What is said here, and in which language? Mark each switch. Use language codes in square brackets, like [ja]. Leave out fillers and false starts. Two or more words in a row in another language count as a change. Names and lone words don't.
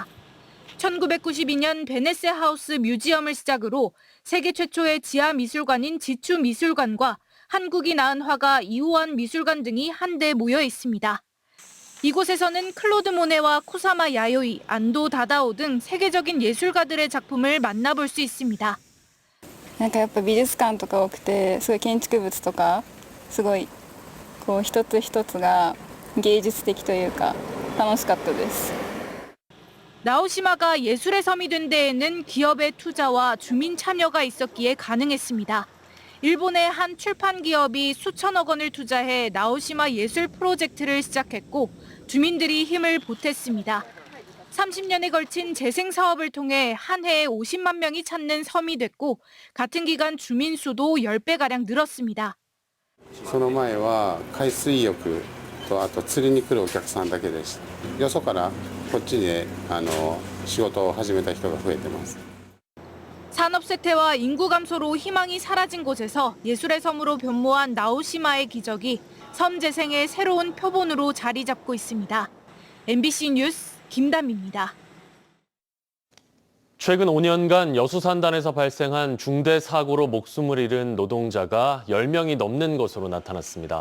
[ko] 1992년 베네스 하우스 뮤지엄을 시작으로 세계 최초의 지하 미술관인 지추 미술관과 한국이 낳은 화가 이우환 미술관 등이 한데 모여 있습니다. 이곳에서는 클로드 모네와 코사마 야요이, 안도 다다오 등 세계적인 예술가들의 작품을 만나볼 수 있습니다. [ja] なんかやっぱ美術館とか多くて、すごい建築物とかすごいこう一つ一つが芸術的というか楽しかったです。 [ko] 나오시마가 예술의 섬이 된 데에는 기업의 투자와 주민 참여가 있었기에 가능했습니다. 일본의 한 출판 기업이 수천억 원을 투자해 나오시마 예술 프로젝트를 시작했고 주민들이 힘을 보탰습니다. 30년에 걸친 재생 사업을 통해 한 해에 50만 명이 찾는 섬이 됐고 같은 기간 주민 수도 10배가량 늘었습니다. [ja] その前は海水浴とあと釣りに来るお客さんだけでした。よそからこっちに仕事を始めた人が増えてます。 [ko] 산업 쇠퇴와 인구 감소로 희망이 사라진 곳에서 예술의 섬으로 변모한 나오시마의 기적이 섬 재생의 새로운 표본으로 자리 잡고 있습니다. MBC 뉴스 김담입니다. 최근 5년간 여수산단에서 발생한 중대 사고로 목숨을 잃은 노동자가 10명이 넘는 것으로 나타났습니다.